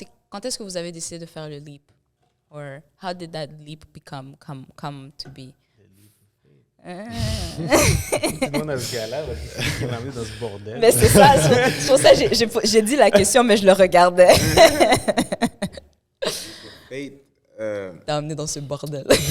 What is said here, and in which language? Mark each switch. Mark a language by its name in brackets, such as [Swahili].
[French] Quand est-ce que vous avez décidé de faire le leap? [English] Or how did that leap come to be? [French] Tout le monde a ce gars-là, qui m'a mis dans ce bordel. Mais c'est ça, c'est pour ça que j'ai dit la question, mais je le regardais. T'as amené dans ce bordel.